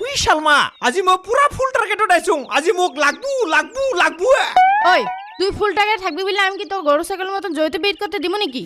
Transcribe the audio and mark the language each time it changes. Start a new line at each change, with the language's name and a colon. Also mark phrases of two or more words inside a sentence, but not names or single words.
Assamese: শালমা আজি মই পুরা ফুল টার্গেটত আইছো আজি মোক লাগবু
Bangla: ওই তুই
English: full target
Bangla: থাকবি বলে আমি কি তোর গরু ছাগলের মতন জয়তে বেট করতে দিব নাকি